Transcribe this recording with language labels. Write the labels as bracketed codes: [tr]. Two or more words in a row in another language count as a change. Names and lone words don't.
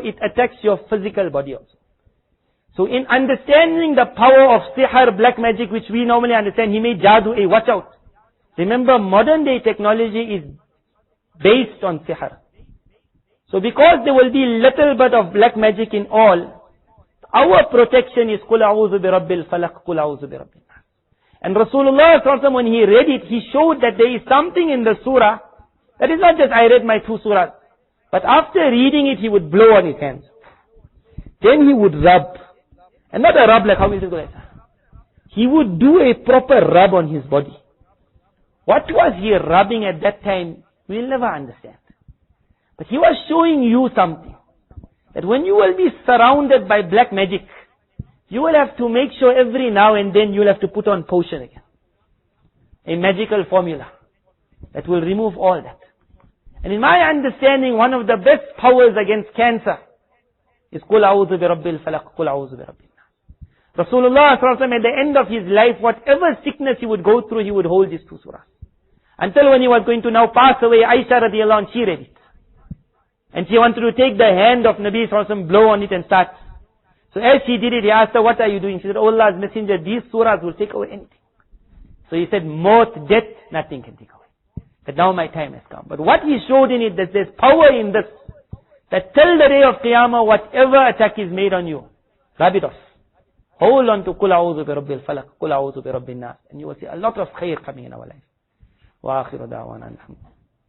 [en] It attacks your physical body also. So in understanding the power of sihr, black magic, which we normally understand, he made jadoo, hey, watch out. Remember, modern day technology is based on sihr. So because there will be little bit of black magic in all, our protection is [ar] قل أعوذ برب الفلق قل أعوذ برب الناس. [en] And Rasulullah when he read it, he showed that there is something in the surah, that is not just I read my 2 surahs, but after reading it, he would blow on his hands. Then he would rub. And not a rub like how we do it. He would do a proper rub on his body. What was he rubbing at that time, we'll never understand. But he was showing you something. That when you will be surrounded by black magic, you will have to make sure every now and then you'll have to put on potion again. A magical formula that will remove all that. And in my understanding, one of the best powers against cancer is [ar] قل أعوذ برب الفلق قل أعوذ برب الناس. [en] Rasulullah at the end of his life, whatever sickness he would go through, he would hold these 2 surahs. Until when he was going to now pass away, Aisha [ar] رضي الله عنها, [en] she read it. And she wanted to take the hand of [ar] نبي صلى الله عليه وسلم, [en] blow on it and start. So as she did it, he asked her, what are you doing? She said, oh Allah's messenger, these surahs will take away anything. So he said, maut, death, nothing can take away. That now my time has come. But what he showed in it, that there's power in this. That till the day of Qiyamah, whatever attack is made on you, rub it off. Hold on to [ar] قل أعوذ برب الفلق قل أعوذ برب الناس. [en] And you will see a lot of khair coming in our life. [ar] وآخر دعوانا الحمد لله.